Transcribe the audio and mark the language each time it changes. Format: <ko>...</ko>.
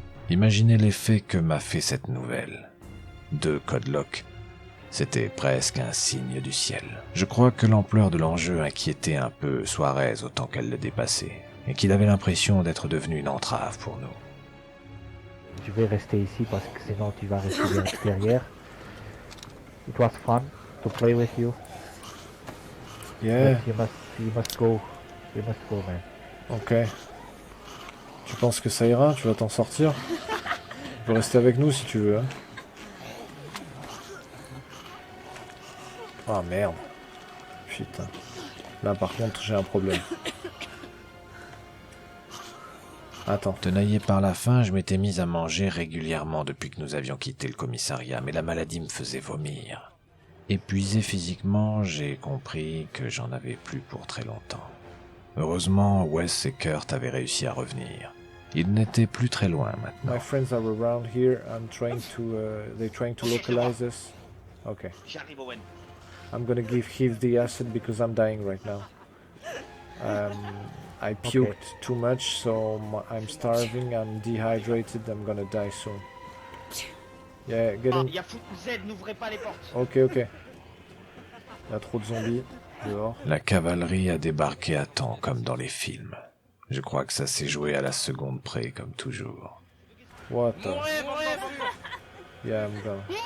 <fr>Imaginez l'effet que m'a fait cette nouvelle. 2 codes lock. C'était presque un signe du ciel. Je crois que l'ampleur de l'enjeu inquiétait un peu Suarez autant qu'elle le dépassait, et qu'il avait l'impression d'être devenu une entrave pour nous. Je vais rester ici parce que sinon tu vas rester à l'extérieur.</fr> <en>It was fun to play with you. Yeah, But you must go. You must go, man.</en> <fr>ok. Tu penses que ça ira? Tu vas t'en sortir? Tu peux rester avec nous si tu veux. Hein. Ah merde. Putain. Là par contre j'ai un problème. Attends. Tenaillé par la faim, je m'étais mis à manger régulièrement depuis que nous avions quitté le commissariat, mais la maladie me faisait vomir. Épuisé physiquement, j'ai compris que j'en avais plus pour très longtemps. Heureusement, Wes et Kurt avaient réussi à revenir. Ils n'étaient plus très loin maintenant.</fr> <en>My friends are around here. I'm trying to... they're trying to localize us. Ok.</en> <fr>J'arrive Owen.</fr> <en>I'm gonna give Heath the acid because I'm dying right now. I puked too much, so I'm starving, I'm dehydrated, I'm gonna die soon. Yeah, get in.</en> <fr>Il y a fou Z, n'ouvrez pas les portes.</fr> <en>Ok, ok.</en> <fr>Il y a trop de zombies dehors. La cavalerie a débarqué à temps comme dans les films. Je crois que ça s'est joué à la seconde près comme toujours.</fr> <en>What the...</en> <fr>Mourez.</fr> <en>Yeah, I'm gonna...</en>